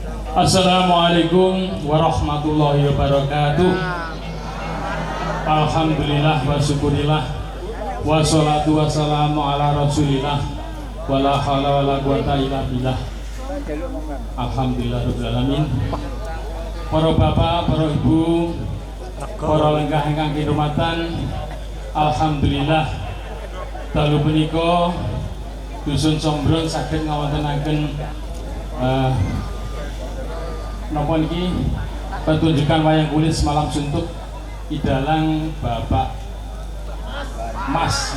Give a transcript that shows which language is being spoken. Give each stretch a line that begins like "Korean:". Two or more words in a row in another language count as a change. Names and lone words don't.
Arabic: السلام عليكم ورحمة الله وبركاته. الحمد لله والشكر لله والصلاة والسلام على رسول الله ولا حول ولا قوة إلا بالله. الحمد لله رب العالمين.
Javanese: Para bapak, para ibu, para lenggah ingkang kinurmatan, alhamdulillah dalu punika Dusun Sombron saged ngawontenaken napa niki
Indonesian: pertunjukan wayang kulit semalam suntuk
Javanese: idalang Bapak Mas.